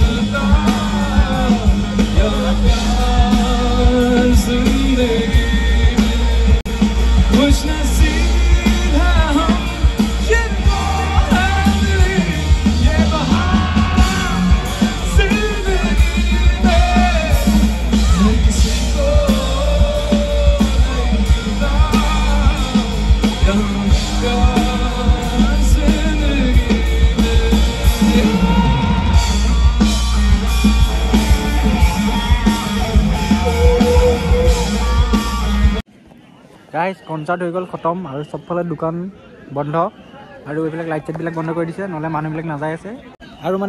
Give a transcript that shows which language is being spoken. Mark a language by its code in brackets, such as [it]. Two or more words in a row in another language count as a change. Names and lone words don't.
[hi] मिलता या प्यार जिंदगी में खुश नसीब है हम जिनको है मिली ये बहार जिंदगी में हर किसी को नहीं मिलता [as] গাইস কনসাৰ্ট হৈ গ'ল খতম আৰু সবফালে দোকান বন্ধ আৰু এইবিলাক লাইট চাইটবিলাক বন্ধ কৰি দিছে নহ'লে মানুহবিলাক নাযায় আছে আৰু মানে